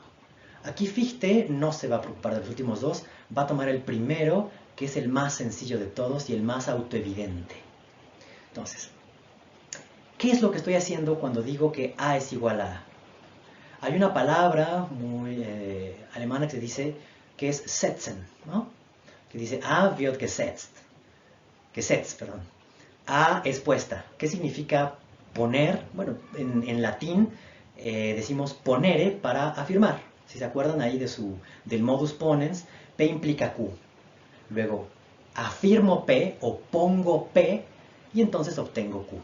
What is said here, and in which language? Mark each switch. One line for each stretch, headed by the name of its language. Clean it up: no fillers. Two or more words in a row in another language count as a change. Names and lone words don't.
Spanish: Aquí Fichte no se va a preocupar de los últimos dos, va a tomar el primero, que es el más sencillo de todos y el más autoevidente. Entonces, ¿qué es lo que estoy haciendo cuando digo que A es igual a A? Hay una palabra muy alemana que se dice que es setzen, ¿no? Que dice
German: A wird gesetzt. Gesetzt,
Spanish: perdón. A es puesta. ¿Qué significa poner? Bueno, en latín decimos ponere para afirmar. Si se acuerdan ahí del
Latin: modus ponens,
Spanish: P implica Q. Luego, afirmo P o pongo P y entonces obtengo Q.